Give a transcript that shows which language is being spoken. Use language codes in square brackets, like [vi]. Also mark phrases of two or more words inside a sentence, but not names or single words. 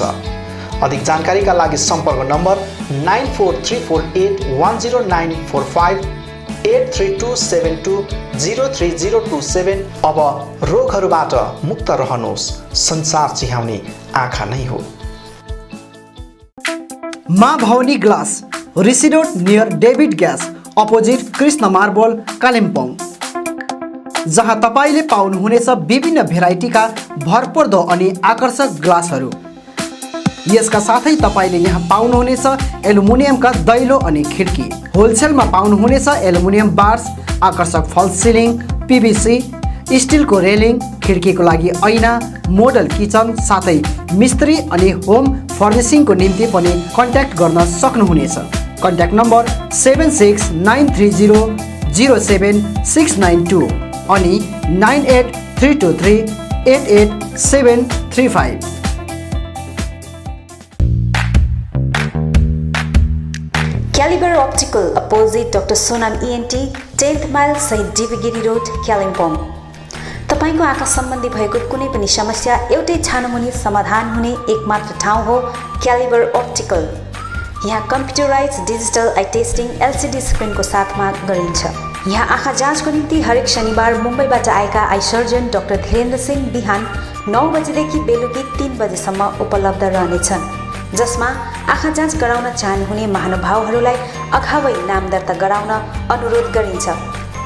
[ne] अधिक जानकारीका लागि सम्पर्क नम्बर 9434810945, 8327203027। अब रोगहरूबाट मुक्त रहनुहोस्, संसार चिहाउने आँखा नै हो। माँ भवानी ग्लास, ऋषि रोड नियर डेभिड ग्यास अपोजिट कृष्ण मार्बल कालिम्पोङ, जहाँ तपाईले पाउनुहुनेछ विभिन्न भेराइटीका भरपर्दो अनि आकर्षक ग्लासहरू। यसका साथै तपाईले यहाँ पाउनुहुनेछ एल्युमिनियमका दैलो अनि खिड्की। होलसेलमा पाउनुहुनेछ [en] aluminium bars, [ne] आकर्षक [en] false ceiling, [ne] PVC, स्टिलको रेलिङ, खिड्कीको लागि ऐना, [en] model kitchen [ne] साथै मिस्त्री अनि [en] home furnishingको [ne] निम्ति पनि कन्ट्याक्ट गर्न सक्नुहुनेछ। कन्ट्याक्ट नम्बर 7693007692 अनि 9832388735। [en] Caliber Optical opposite Dr. Sonam ENT, 10th mile Saint Divigiri Road, [ne] कालिम्पोङ। तपाईको आँखा सम्बन्धी भएको कुनै पनि समस्या एउटै छानोमुनि समाधान हुने एकमात्र ठाउँ हो क्यालिबर अप्टिकल। यहाँ [en] computerised digital eye testing LCD screenको [ne] साथमा गरिन्छ। यहाँ आँखा जाँचको निम्ति हरेक शनिबार मुम्बईबाट आएका [en] eye surgeon [ne] डाक्टर धीरेन्द्र सिंह बिहान 9 बजेदेखि बेलुकी 3 बजेसम्म उपलब्ध रहनेछन्, जसमा आँखा जाँच गराउन चाहनुहुने महानुभावहरूलाई अगावै नाम दर्ता गराउन अनुरोध गरिन्छ।